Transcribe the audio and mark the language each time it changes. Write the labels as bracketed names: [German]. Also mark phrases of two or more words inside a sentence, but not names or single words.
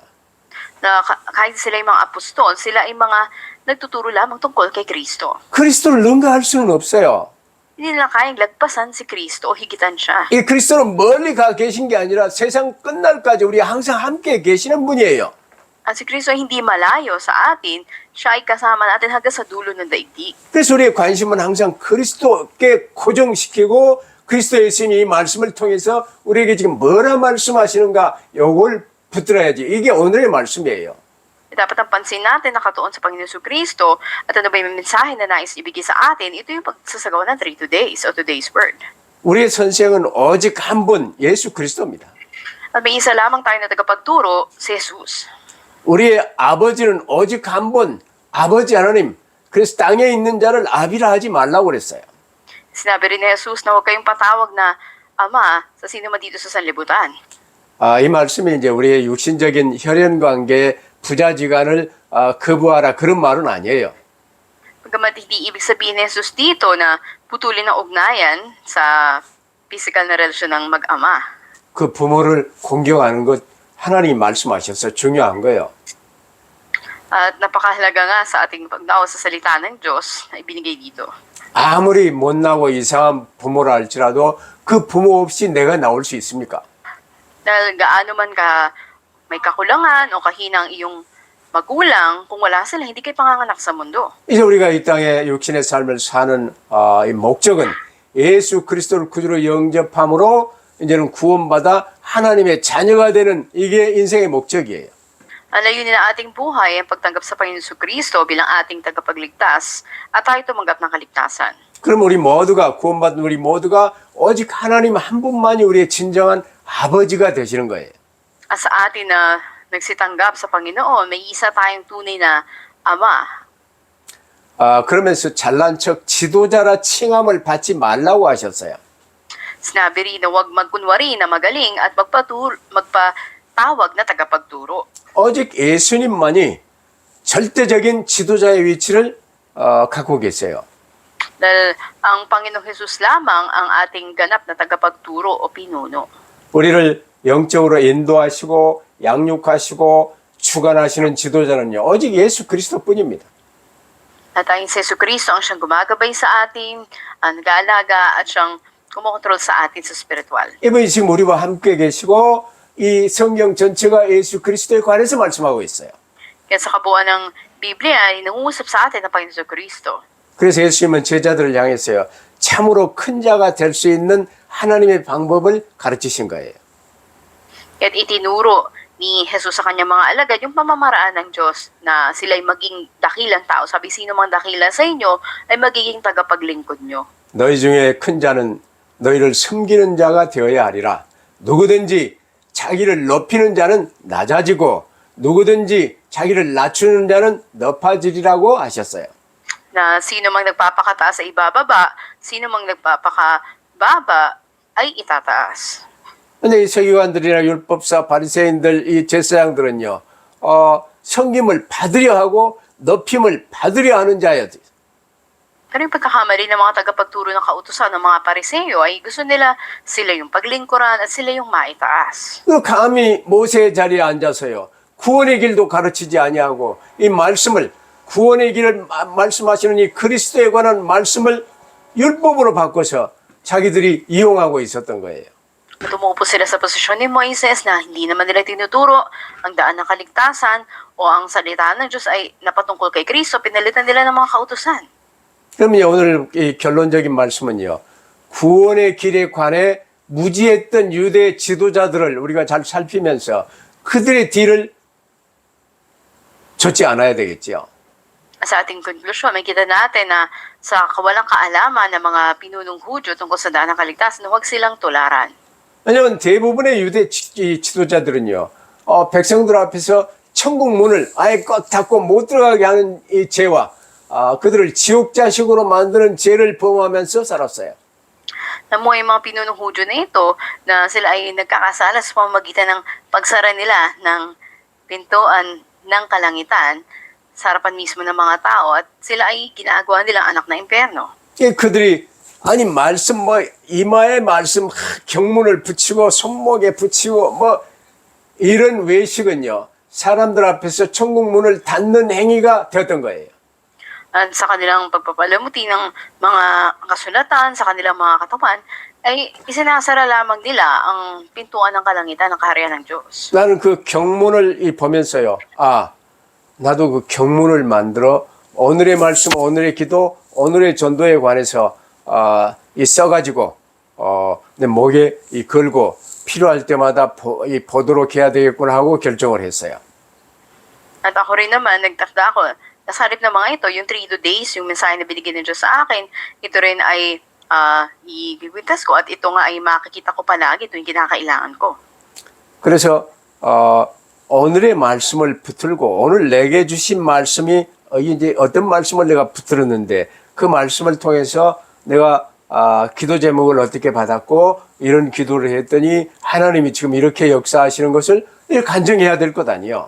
[Filipino] Na kahit sila yung mga apostol, sila ay mga nagtuturo lamang tungkol kay Kristo. [Korean] 그리스도를 능가할 수는 없어요. [Filipino] Hindi nila kayang lagpasan si Kristo o higitan siya. [Korean] 이 그리스도는 멀리 가 계신 게 아니라 세상 끝날까지 우리 항상 함께 계시는 분이에요. [Filipino] At si Kristo ay hindi malayo sa atin, siya ay kasama natin hanggang sa dulo ng daigdig. [Korean] 그래서 우리의 관심은 항상 그리스도께 고정시키고 그리스도 예수님이 이 말씀을 통해서 우리에게 지금 뭐라 말씀하시는가 요걸 붙들어야지. 이게 오늘의 말씀이에요. [Filipino] Dapat ang pansin natin nakatuon sa Panginoon Hesus Kristo at ano ba yung mensahe na nais ibigay sa atin, ito yung pagsasagawa ng 3 days o [English] today's word. [Korean] 우리의 선생은 오직 한 분 예수 그리스도입니다. [Filipino] At may isa lamang tayo na tagapagturo, si Jesus. [Korean] 우리의 아버지는 오직 한 분 아버지 하나님. 그래서 땅에 있는 자를 아비라 하지 말라고 그랬어요. [Filipino] Sinabi rin ni Jesus na huwag kayong patawag na Ama sa sino man dito sa sanlibutan. [Korean] 이 말씀이 이제 우리의 육신적인 혈연 관계의 부자지간을 거부하라 그런 말은 아니에요. [Filipino] Pagkamat hindi ibig sabihin ni Jesus dito na putulin ang ugnayan sa physical na relasyon ng mag-ama. [Korean] 그 부모를 공경하는 것 하나님이 말씀하셔서 중요한 거예요. [Filipino] At napakahalaga nga sa ating pagnawa sa salita ng Diyos na ibinigay dito. [Korean] 아무리 못나고 이상한 부모라 할지라도 그 부모 없이 내가 나올 수 있습니까? [Filipino] Dahil gaano man ka may kakulangan o kahinang iyong magulang, kung wala sila, hindi kayo panganganak sa mundo. [Korean] 이제 우리가 이 땅에 육신의 삶을 사는 이 목적은 예수 그리스도를 구주로 영접함으로 이제는 구원받아 하나님의 자녀가 되는 이게 인생의 목적이에요. [Filipino] Ang layunin ng ating buhay ay ang pagtanggap sa Panginoon Kristo bilang ating tagapagligtas at tayo tumanggap ng kaligtasan. [Korean] 그럼 우리 모두가 구원받은 우리 모두가 오직 하나님 한 분만이 우리의 진정한 아버지가 되시는 거예요. [Filipino] At sa atin na nagsitanggap sa Panginoon, may isa tayong tunay na Ama. [Korean] 그러면서 잘난 척 지도자라 칭함을 받지 말라고 하셨어요. [Filipino] Sinabi rin na huwag magkunwari na magaling at magpatawag na tagapagturo. [Korean] 오직 예수님만이 절대적인 지도자의 위치를 갖고 계세요. [Filipino] Dahil ang Panginoong Jesus lamang ang ating ganap na tagapagturo o pinuno. [Korean] 우리를 영적으로 인도하시고 양육하시고 주관하시는 지도자는요. 오직 예수 그리스도뿐입니다. [Filipino] At ang si Kristo ang siyang gumagabay sa atin, ang nag-aalaga at siyang kumokontrol sa atin sa spiritual. [Korean] 이분이 지금 우리와 함께 계시고 이 성경 전체가 예수 그리스도에 관해서 말씀하고 있어요. [Filipino] Kaya sa kabuuan ng Biblia ay nangungusap sa atin ang Panginoon Kristo. [Korean] 그래서 예수님은 제자들을 향했어요. 참으로 큰 자가 될 수 있는 하나님의 방법을 가르치신 거예요. [Filipino] At itinuro ni Jesus sa kanyang mga alagad yung pamamaraan ng Diyos na sila'y maging dakilang tao. Sabi, sino mang dakila sa inyo ay magiging tagapaglingkod nyo. [Korean] 너희 중에 큰 자는 너희를 섬기는 자가 되어야 하리라. 누구든지 자기를 높이는 자는 낮아지고 누구든지 자기를 낮추는 자는 높아지리라고 하셨어요. [Filipino] Na sino mang nagpapakataas ay ibababa, sino mang nagpapakababa ay itataas. [Korean] 근데 이 서기관들이나 율법사, 바리새인들, 이 제사장들은요, 섬김을 받으려 하고 높임을 받으려 하는 자였어요. [Filipino] Pero yung pagkakamali ng mga tagapagturo ng kautusan ng mga pariseyo ay gusto nila sila yung paglingkuran at sila yung maitaas. [Korean] 그 감히 모세의 자리에 앉아서요, 구원의 길도 가르치지 아니하고 이 말씀을 구원의 길을 말씀하시는 이 그리스도에 관한 말씀을 율법으로 바꿔서 자기들이 이용하고 있었던 거예요. [Filipino] Tumupo sila sa posisyon ni Moises na hindi naman nila tinuturo ang daan ng kaligtasan o ang salita ng Diyos ay napatungkol kay Kristo, pinalitan nila ng mga kautusan. [Korean] 그러면 오늘 이 결론적인 말씀은요, 구원의 길에 관해 무지했던 유대 지도자들을 우리가 잘 살피면서 그들의 뒤를 좇지 않아야 되겠죠. [Filipino] Sa ating konklusyon, makikita natin na sa kawalang kaalaman ng mga pinunong Hudyo tungkol sa daan ng kaligtasan, huwag silang tularan. [Korean] 왜냐하면 대부분의 유대 지도자들은요, 백성들 앞에서 천국 문을 아예 꽉 닫고 못 들어가게 하는 이 죄와 그들을 지옥 자식으로 만드는 죄를 범하면서 살았어요. [Filipino] Namuhay yung mga pinunong Hudyo na ito na sila ay nagkakasala sa pamamagitan ng pagsara nila ng pintuan ng kalangitan sa harapan mismo ng mga tao at sila ay ginagawa nilang anak ng impyerno. [Korean] 그들이 아니 말씀 이마에 말씀 경문을 붙이고 손목에 붙이고 이런 외식은요 사람들 앞에서 천국 문을 닫는 행위가 되었던 거예요. [Filipino] At sa kanilang pagpapalamuti ng mga kasulatan sa kanilang mga katawan ay isinasara lamang nila ang pintuan ng kalangitan ng kaharian ng Diyos. [Korean] 나는 그 경문을 보면서요. 나도 그 경문을 만들어 오늘의 말씀, 오늘의 기도, 오늘의 전도에 관해서 써가지고 내 목에 걸고 필요할 때마다 보도록 해야 되겠구나 하고 결정을 했어요. [Filipino] At ako rin naman, nagtakda ako, nasa halip ng mga ito, yung 3 days, yung mensahe na binigyan ng Diyos sa akin, ito rin ay iligtas ko at ito nga ay makikita ko palagi tuwing kinakailangan ko. [Korean] 그래서 오늘의 말씀을 붙들고 오늘 내게 주신 말씀이 이제 어떤 말씀을 내가 붙들었는데 그 말씀을 통해서 내가 기도 제목을 어떻게 받았고 이런 기도를 했더니 하나님이 지금 이렇게 역사하시는 것을 간증해야 될 것 아니요.